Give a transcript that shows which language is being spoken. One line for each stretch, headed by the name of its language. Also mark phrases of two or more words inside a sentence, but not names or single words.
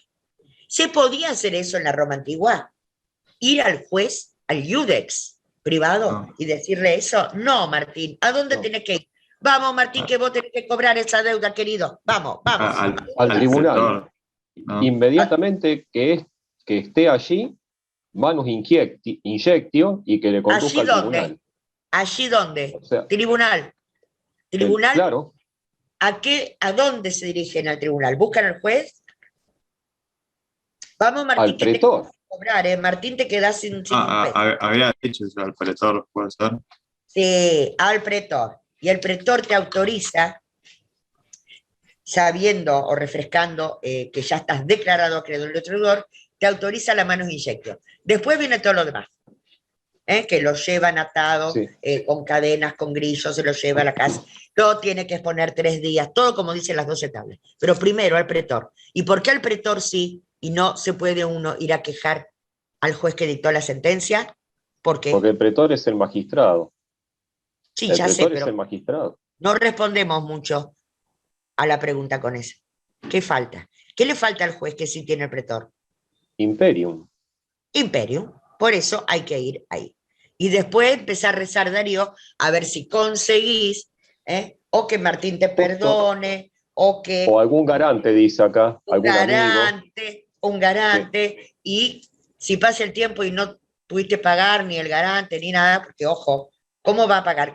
Spanish: ¿Se podía hacer eso en la Roma antigua? ¿Ir al juez, al iudex privado y decirle eso? No, Martín. ¿A dónde tenés que ir? Vamos, Martín, que vos tenés que cobrar esa deuda, querido. Vamos. Al tribunal. Inmediatamente que esté allí,
Latin: manus injectio
Spanish: y que le conduzca ¿Allí al dónde? tribunal. ¿Allí dónde? O sea, Tribunal. ¿Tribunal? claro, ¿A dónde se dirigen al tribunal? ¿Buscan al juez? Vamos, Martín, al que te pretor. vamos a cobrar, ¿eh? Martín, te quedás sin un peso. Había dicho yo al pretor, ¿puede ser? Sí, al pretor. Y el pretor te autoriza, sabiendo o refrescando que ya estás declarado acreedor del deudor, te autoriza la
Latin: manus injectio.
Spanish: Después viene todo lo demás, que lo llevan atado, Sí. con cadenas, con grillos, se lo lleva a la casa. Lo tiene que exponer 3 días, todo como dicen las 12 tablas. Pero primero al pretor. ¿Y por qué al pretor sí y no se puede uno ir a quejar al juez que dictó la sentencia? Porque Porque el pretor es el magistrado. sí, El ya sé, pretor es pero el magistrado. no respondemos mucho a la pregunta con eso. ¿Qué falta? ¿Qué le falta al juez que sí tiene el pretor? Imperium. Imperium. Por eso hay que ir ahí. Y después empezar a rezar, Darío, a ver si conseguís, o que Martín te perdone, o que O algún garante, dice acá, algún amigo. un garante, y si pasa el tiempo y no pudiste pagar ni el garante ni nada, porque ojo, ¿cómo va a pagar?